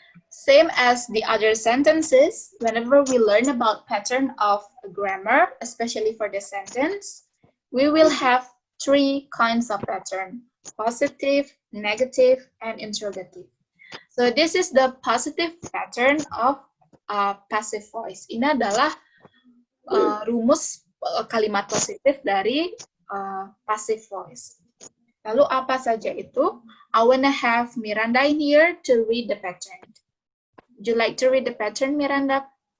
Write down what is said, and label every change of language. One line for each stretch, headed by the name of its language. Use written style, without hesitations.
English: Same as the other sentences, whenever we learn about pattern of grammar, especially for the sentence, we will have 3 kinds of pattern: positive, negative, and interrogative. So this is the positive pattern of passive voice.
Indonesian: Ini adalah rumus kalimat positif dari passive voice. Lalu apa saja itu?
English: I wanna have Miranda in here to read the pattern. Would you like to read the pattern, Miranda?